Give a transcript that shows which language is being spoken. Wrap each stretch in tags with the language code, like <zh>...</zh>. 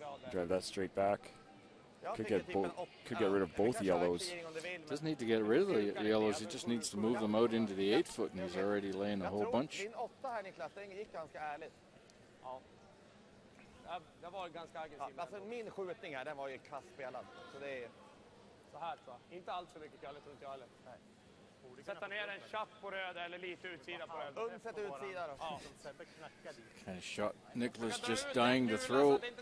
<en>Drive that straight back. Could get rid of both yellows. Doesn't need to get rid of the yellows. He just needs to move them out into the 8 foot, and he's already laying a whole bunch.</en> <sv>Din 8 här, Niklas, den gick ganska ärligt. Ja. Det var ganska aggressivt. Ja, alltså min skjutning här, den var ju kastspelad. Så det är... Så här tror jag. Inte allt för mycket Kalle, tror inte jag heller. Nej. Sätta ner en chapp på röd eller lite utsida på röd. Sätt utsida då. Ja.</sv> <en>Kind of shot Nicholas just dying to throw.</en>